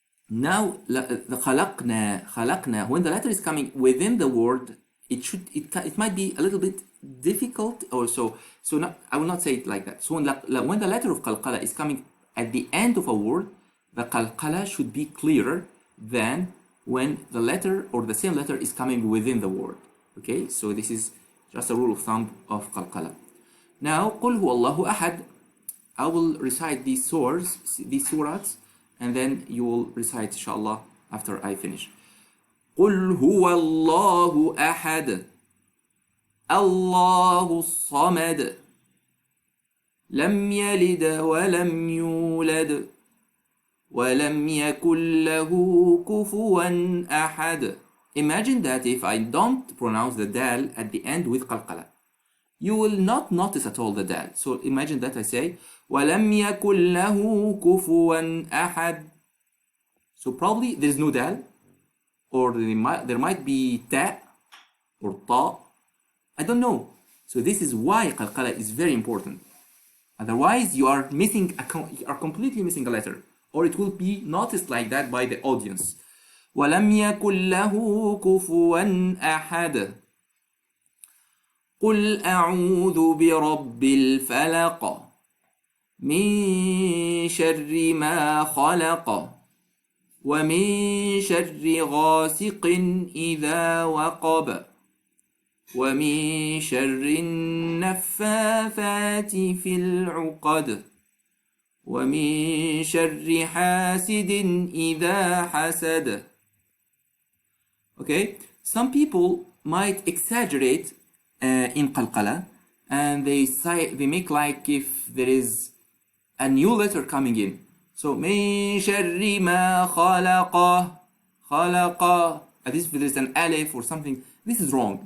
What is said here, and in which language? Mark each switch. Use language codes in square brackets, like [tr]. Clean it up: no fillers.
[en] Now the خلقنا, when the letter is coming within the word, it might be a little bit difficult or so not, I will not say it like that. So when the letter of qalqala is coming at the end of a word, the qalqala should be clearer than when the letter or the same letter is coming within the word. Okay, so this is just a rule of thumb of qalqala. Now [ar] قل هو الله أحد. [en] I will recite these surahs, and then you will recite inshallah after I finish. [ar] قل هو الله أحد الله الصمد لم يلد ولم يولد ولم يكن له كفوا أحد. [en] Imagine that if I don't pronounce the dal at the end with qalqala, you will not notice at all the dal. So imagine that I say [ar] ولم يكن له كفوا أحد. [en] So probably there is no dal, or there might be ta or ta. I don't know. So this is why qalqala is very important. Otherwise, you are completely missing a letter, or it will be noticed like that by the audience. [ar] ولم يكن له كفوا أحد. قل أعوذ برب الفلق من شر ما خلق ومن شر غاسق إذا وقب ومن شر النفاثات في العقد ومن شر حاسد إذا حسد. [en] Okay, some people might exaggerate in qalqala, and they make like if there is a new letter coming in. So [ar] من شر ما خلق [en] as if there is an alif or something. This is wrong.